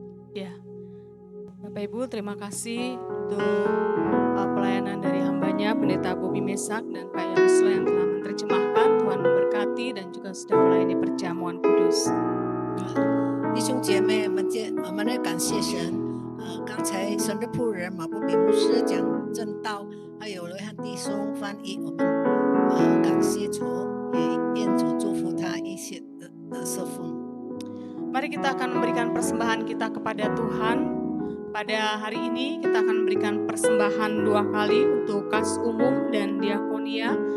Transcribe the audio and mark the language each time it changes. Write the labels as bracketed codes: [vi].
[id] Ya, Bapak Ibu terima kasih untuk pelayanan dari hambanya Pendeta Bobi Mesak dan Kak Yarusla yang telah menerjemahkan. Tuhan memberkati dan juga sudah melayani perjamuan kudus. [zh] 弟兄姐妹们，我们来感谢神。刚才神的仆人马布比牧师讲正道，还有雷汉弟兄翻译，我们感谢主，也愿主祝福他一切的侍奉。 [id] Mari kita akan memberikan persembahan kita kepada Tuhan. Pada hari ini kita akan memberikan persembahan 2 kali untuk kas umum dan diakonia.